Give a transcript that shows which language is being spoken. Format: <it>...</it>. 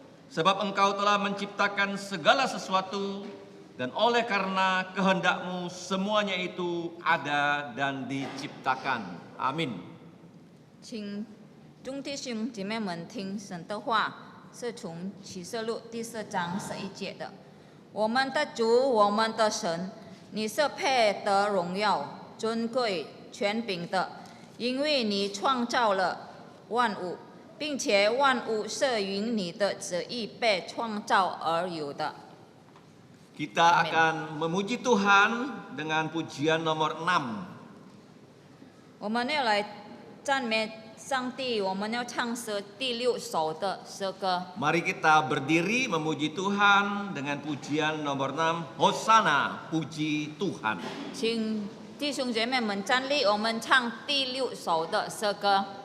<id>Sebab Engkau telah menciptakan segala sesuatu dan oleh karena kehendak-Mu semuanya itu ada dan diciptakan. Amin.</id> <zh>请众弟兄姐妹们听神的话，是从启示录第4章11节的。我们的主，我们的神，你是配得荣耀、尊贵、权柄的，因为你创造了万物，并且万物是因你的旨意被创造而有的。</zh> <id>Kita akan memuji Tuhan dengan pujian nomor 6.</id> <zh>我们要来赞美上帝，我们要唱诗第6首的诗歌。</zh> <id>Mari kita berdiri memuji Tuhan dengan pujian nomor 6, Hosana, puji Tuhan.</id> <zh>请弟兄姐妹们站立，我们唱第6首的诗歌。</zh>